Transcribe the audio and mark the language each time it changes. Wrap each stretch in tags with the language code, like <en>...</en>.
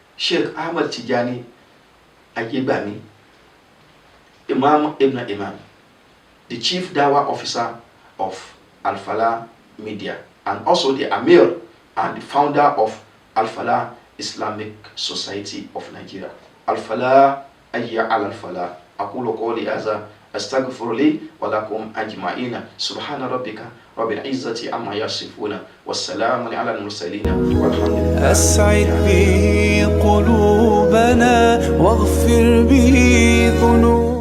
<en>Sheikh Ahmad Tijani Ayebami, Imam Ibn Imam, the Chief Dawah Officer of Al-Falah Media, and also the Amir and the founder of Al-Falah Islamic Society of Nigeria. Al-Falah ayya al-Falah.</en> <ar>أقول قولي هذا أستغفر لي ولكم أجمعين. سبحان ربك رب العزة عما يصفون والسلام على المرسلين والحمد لله. أسعد به قلوبنا واغفر به ذنوبنا.</ar>